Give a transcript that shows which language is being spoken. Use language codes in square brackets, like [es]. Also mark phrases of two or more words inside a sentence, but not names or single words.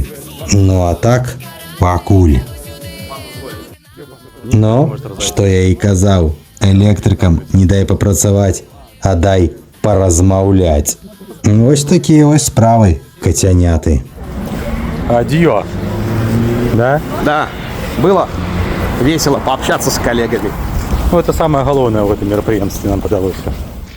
[be] Ну а так, пакуль. Ну, што я і казаў, электрыкам не дай папрацаваць, а дай паразмаўляць. Вось такія вось справы, кацяняты. Адьё. Да? [ru] Да, было весело пообщаться с коллегами. Ну, это самое главное в этом мероприятии, нам подалось.